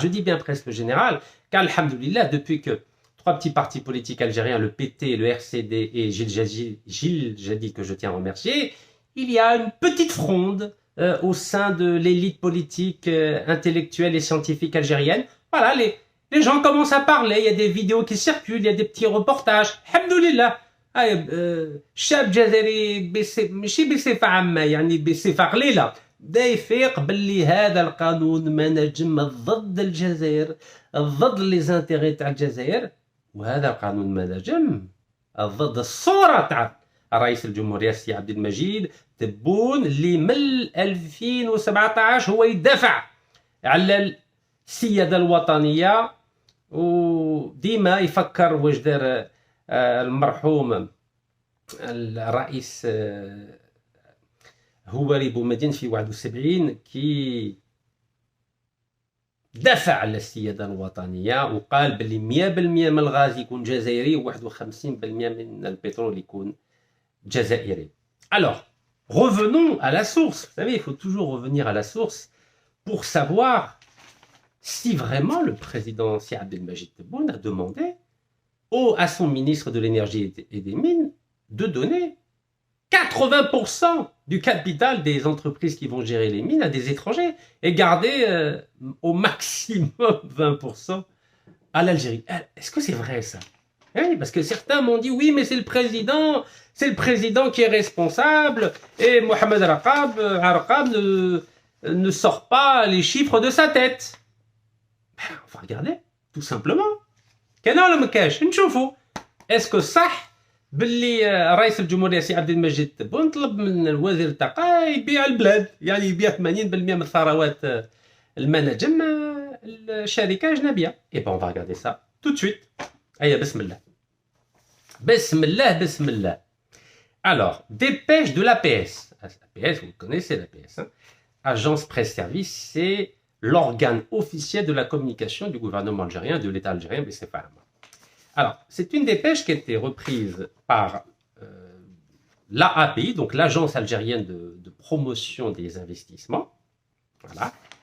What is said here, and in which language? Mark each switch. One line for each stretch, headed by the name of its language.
French: Je dis bien presque générale, car, alhamdoulilah, depuis que trois petits partis politiques algériens, le PT, le RCD et Gilles Jadid, que je tiens à remercier, il y a une petite fronde au sein de l'élite politique, intellectuelle et scientifique algérienne. Voilà, les gens commencent à parler, il y a des vidéos qui circulent, il y a des petits reportages. Alhamdoulilah.
Arabic: الشاب الجزائري ماشي بصفة عامة يعني بصفة قليلة بدا يفيق باللي هذا القانون منجم ضد الجزائر ضد لي زانتيغي تاع الجزائر وهذا القانون منجم ضد الصورة تاع رئيس الجمهورية السي عبد المجيد تبون اللي من 2017 هو يدافع على السيادة الوطنية وديما يفكر واش دار المرحوم الرئيس هواري بومدين في 71 كي دافع على السيادة الوطنية وقال بلي 100% من الغاز يكون جزائري و51% من البترول يكون جزائري.
French: Alors, revenons à la source. Vous savez, il faut toujours revenir à la source pour savoir si vraiment le président Sir Abdelmajid Tebboune a demandé à son ministre de l'énergie et des mines de donner 80% du capital des entreprises qui vont gérer les mines à des étrangers et garder au maximum 20% à l'Algérie. Est-ce que c'est vrai ça? Oui, parce que certains m'ont dit oui, mais c'est le président qui est responsable et Mohamed Arqab ne sort pas les chiffres de sa tête. Ben, on va regarder, tout simplement.
Arabic: كان ولا ما كاش نشوفوا اسكو صح باللي رئيس الجمهوريه سي عبد المجيد تبون طلب من الوزير الطاقه يبيع البلاد يعني يبيع 80% من ثروات المناجم الشركه اجنبيه. اي بون
French: on va regarder ça tout de suite.
Arabic: هيا بسم الله بسم الله بسم الله.
French: Alors, dépêche de l'APS. l'APS, vous connaissez l'APS, hein? Agence Presse Service, c'est l'organe officiel de la communication du gouvernement algérien, de l'État algérien, BCFAM. Alors, c'est une dépêche qui a été reprise par l'AAPI, donc l'Agence algérienne de promotion des investissements. Voilà.